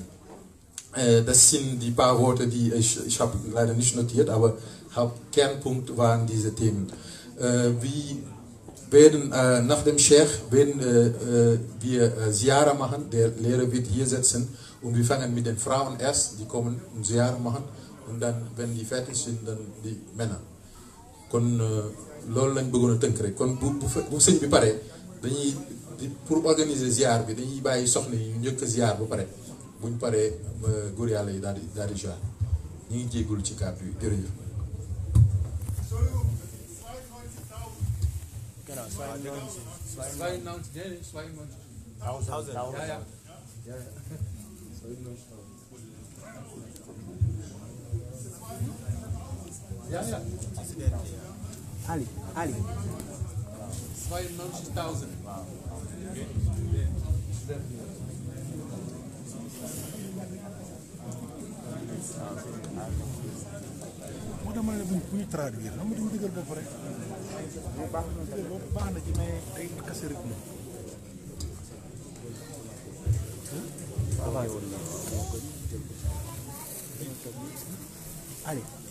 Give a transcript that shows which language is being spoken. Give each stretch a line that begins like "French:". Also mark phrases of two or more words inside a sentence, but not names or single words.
German: Das sind die paar Worte, die ich habe leider nicht notiert, aber Kernpunkt waren diese Themen. Nach dem Sheikh werden wir Ziara machen, der Lehrer wird hier sitzen und wir fangen mit den Frauen erst, die kommen und Ziara machen und dann, wenn die fertig sind, dann die Männer.
Wolof: Kon loolu lañ bëggoon a tënk rek kon bu sëñ bi pare dañuy
French: pour organiser
Wolof: ziar bi dañuy bàyyi soxna yi ñu njëkk a ziar ba pare buñ paree góor yàlla yi daal di ziar ñu ngi jéggul ci kàddu yi jërëjëf.
German: Genau, 92. Ja. Ali. 92.000.
Wolof: moo tax ma ne bu ñu traduire xam nga dañu dëggal bopp rek baax na ci mais day
French: kase rythme
Wolof: Ali